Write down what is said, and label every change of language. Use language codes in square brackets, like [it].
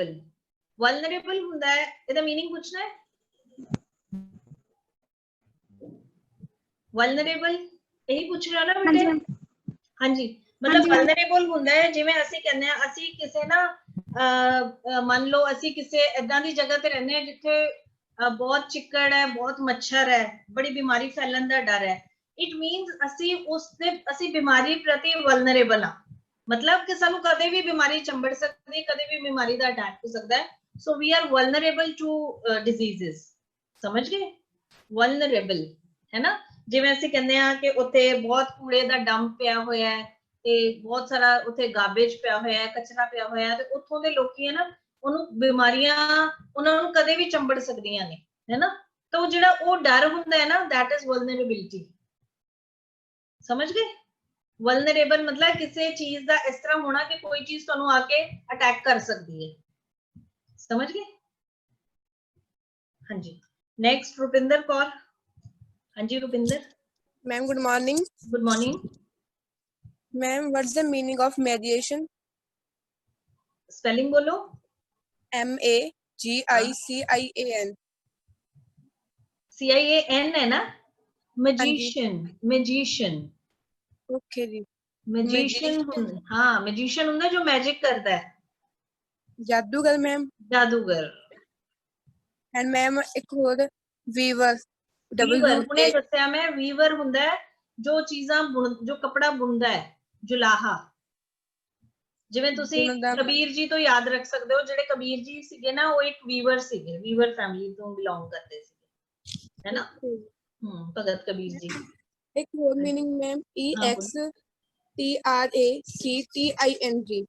[pa] ਹੁੰਦਾ [hi] है, [pa] ਇਹਦਾ [hi] मीनिंग पूछना है। vulnerable यही पूछ रहे हो ना बेटे? हाँ जी, मतलब [pa] vulnerable ਹੁੰਦਾ ਹੈ ਜਿਵੇਂ ਅਸੀਂ ਕਹਿੰਦੇ ਆ ਅਸੀਂ ਕਿਸੇ ਨਾ ਮੰਨ ਲਓ ਅਸੀਂ ਕਿਸੇ ਏਦਾਂ ਦੀ ਜਗ੍ਹਾ ਤੇ ਰਹਿੰਦੇ ਆ ਜਿੱਥੇ ਬਹੁਤ ਚਿੱਕੜ ਹੈ, ਬਹੁਤ ਮੱਛਰ ਹੈ, ਬੜੀ ਬਿਮਾਰੀ ਫੈਲਣ ਦਾ ਡਰ ਹੈ। [en] it means [pa] ਅਸੀਂ ਬਿਮਾਰੀ ਪ੍ਰਤੀ vulnerable ਆ, [hi] मतलब कि [pa] ਸਾਨੂੰ ਕਦੇ ਵੀ ਬਿਮਾਰੀ ਚੰਬੜ ਸਕਦੀ ਹੈ, ਕਦੇ ਵੀ ਬਿਮਾਰੀ ਦਾ ਅਟੈਕ ਹੋ ਸਕਦਾ ਹੈ। [en] so we are vulnerable to diseases। [pa] ਸਮਝ ਗਏ? vulnerable ਹੈ ਨਾ। ਜਿਵੇਂ ਅਸੀਂ ਕਹਿੰਦੇ ਆ ਕਿ ਉੱਥੇ ਬਹੁਤ ਕੂੜੇ ਦਾ ਡੰਪ ਪਿਆ ਹੋਇਆ ਹੈ ਤੇ ਬਹੁਤ ਸਾਰਾ ਉੱਥੇ ਗਾਰਬੇਜ ਪਿਆ ਹੋਇਆ ਹੈ, ਕਚਰਾ ਪਿਆ ਹੋਇਆ ਹੈ, ਤੇ ਉੱਥੋਂ ਦੇ ਲੋਕੀ ਹੈ ਨਾ ਉਹਨੂੰ ਬਿਮਾਰੀਆਂ ਉਹਨਾਂ ਨੂੰ ਕਦੇ ਵੀ ਚੰਬੜ ਸਕਦੀਆਂ ਨੇ, ਹੈ ਨਾ। ਤਾਂ ਉਹ ਜਿਹੜਾ ਉਹ ਡਰ ਹੁੰਦਾ ਹੈ ਨਾ, [en] that is vulnerability। [pa] ਸਮਝ ਗਏ? [hi] vulnerable मतलब किसी चीज का इस तरह होना कि कोई चीज [pa] ਤੁਹਾਨੂੰ ਆ ਕੇ ਅਟੈਕ ਕਰ ਸਕਦੀ ਹੈ। ਸਮਝ ਗਏ? ਹਾਂਜੀ, ਨੈਕਸਟ ਰੁਪਿੰਦਰ ਕੌਰ। ਹਾਂਜੀ Rupinder. [en] Ma'am, good morning. Good morning। Ma'am, what's the meaning of mediation? [hi] Spelling बोलो। [en] MAGICIAN। [hi] CIAN है ना? मैजिशियन। मैजिशियन। [en] Okay जी। [hi] मैजिशियन, हाँ मैजिशियन [pa] ਹੁੰਦਾ [hi] जो मैजिक करता है। जादूगर मैम। जादूगर। [en] And [hi] मैम एक और weaver। [pa] वीवर ਉਹਨੇ ਦੱਸਿਆ ਮੈਂ, ਵੀਵਰ ਹੁੰਦਾ ਹੈ ਜੋ ਚੀਜ਼ਾਂ ਜੋ ਕਪੜਾ ਬੁਣਦਾ ਹੈ, ਜੁਲਾਹਾ। ਜਿਵੇਂ ਤੁਸੀਂ ਕਬੀਰ ਜੀ ਤੋਂ ਯਾਦ ਰੱਖ ਸਕਦੇ ਹੋ, ਜਿਹੜੇ ਕਬੀਰ ਜੀ ਸੀਗੇ ਨਾ ਉਹ ਇੱਕ ਵੀਵਰ ਸੀਗੇ, ਵੀਵਰ ਫੈਮਿਲੀ ਤੋਂ ਬਿਲੋਂਗ ਕਰਦੇ ਸੀਗੇ, ਹੈ ਨਾ। ਭਗਤ ਕਬੀਰ ਜੀ। [hi] एक और मीनिंग मैम EXTRACTING।